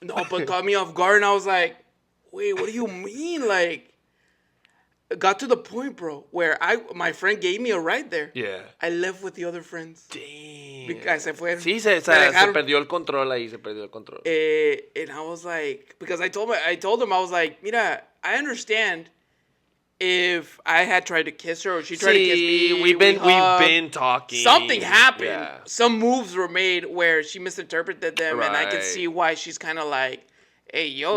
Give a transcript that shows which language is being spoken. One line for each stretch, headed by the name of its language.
English: but caught me off guard, and I was like, wait, what do you mean? Like, it got to the point, bro, where my friend gave me a ride there. Yeah. I left with the other friends. Damn.
Spanish: Because se fueron. Sí, se perdió el control ahí,
English: And I was like, because I told him, I was like,
Spanish: mira,
English: I understand if I had tried to kiss her or she tried to kiss me. We've been talking. Something happened. Yeah. Some moves were made where she misinterpreted them, right. and I could see why she's kind of like, "Hey, yo,